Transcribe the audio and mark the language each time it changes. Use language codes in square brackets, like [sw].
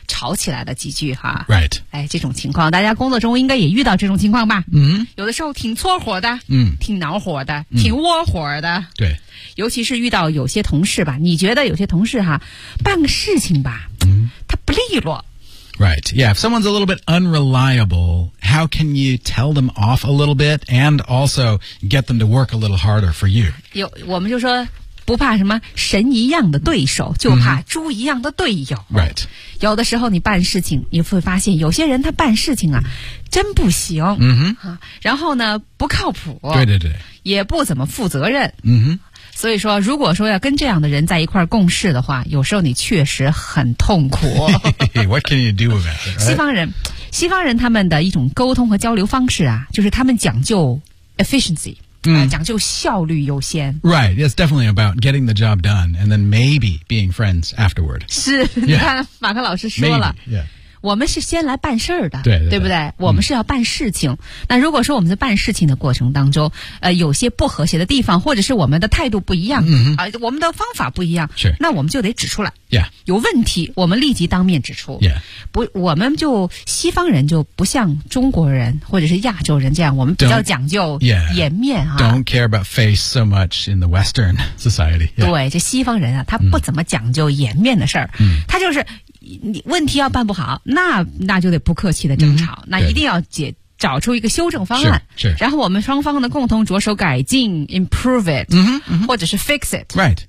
[zh] 吵起来的几句哈。 [en] Right. [zh] 哎，这种情况，大家工作中应该也遇到这种情况吧？嗯、mm-hmm. ，有的时候挺搓火的，嗯、mm-hmm. ，挺恼火的， mm-hmm. 挺窝火的。对。尤其是遇到有些同事吧，你觉得有些同事哈，办个事情吧，他不利落。 [en] Right, yeah, if someone's a little bit unreliable, how can you tell them off a little bit and also get them to work a little harder for you? [zh] 我们就说不怕什么神一样的对手，就怕猪一样的队友。 [en] Mm-hmm. Right. [zh] 有的时候你办事情，你会发现有些人他办事情啊，真不行。 Mm-hmm. 然后呢，不靠谱。对对对。也不怎么负责任。嗯哼。所以说如果说要跟这样的人在一块共事的话，有时候你确实很痛苦。 [en] What can you do about it, right? [zh] 西方人他们的一种沟通和交流方式啊，就是他们讲究 efficiency、讲究效率优先。 [en] Right, it's definitely about getting the job done and then maybe being friends afterward. [zh] 是、 [en] yeah. [zh] 你看马克老师说了 [en] maybe,、yeah. [zh] 我们是先来办事儿的，对, 对, 对, 对不对、我们是要办事情。那如果说我们在办事情的过程当中有些不和谐的地方，或者是我们的态度不一样、我们的方法不一样，是那我们就得指出来、 [en] yeah. [zh] 有问题我们立即当面指出、 [en] yeah. [zh] 不，我们就西方人就不像中国人或者是亚洲人这样，我们比较讲究颜面、 [en] yeah. Don't care about face so much in the Western society、yeah. [zh] 对，这西方人啊，他不怎么讲究颜面的事儿、他就是你问题要办不好，那就得不客气的争吵、那一定要找出一个修正方案，是然后我们双方的共同着手改进 [en] improve it、 [zh] 或者是 [en] fix it、 right.